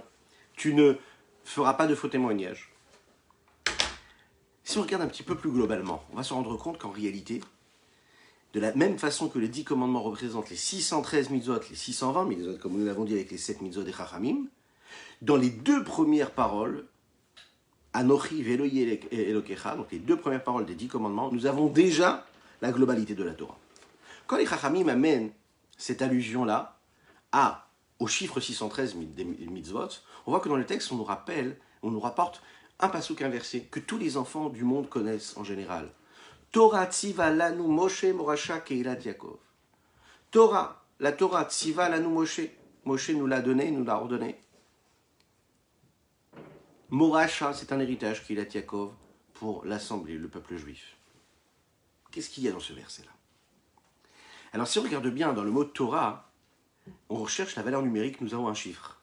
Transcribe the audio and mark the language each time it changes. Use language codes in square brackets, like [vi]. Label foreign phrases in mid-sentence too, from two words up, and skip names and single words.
[fr] Tu ne feras pas de faux témoignages. Si on regarde un petit peu plus globalement, on va se rendre compte qu'en réalité, de la même façon que les 10 commandements représentent les 613 mitzvot, les 620 mitzvot, comme nous l'avons dit avec les 7 mitzvot des Chachamim, dans les 2 premières paroles, [he] אנכי ואלוהי אלוקיך, [fr] donc les 2 premières paroles des 10 commandements, nous avons déjà la globalité de la Torah. Quand les Chachamim amènent cette allusion-là au chiffre 613 des mitzvot, on voit que dans le texte, on nous rapporte un passouk inversé que tous les enfants du monde connaissent en général. [he] תורה צוה לנו משה מורשה קהלת יעקב. Torah, la Torah צוה לנו משה. [fr] Moshe nous l'a donné, nous l'a ordonné. Morasha, c'est un héritage [he] קהלת יעקב [fr] pour l'assemblée, le peuple juif. Qu'est-ce qu'il y a dans ce verset-là? Alors si on regarde bien dans le mot Torah, on recherche la valeur numérique, nous avons un chiffre.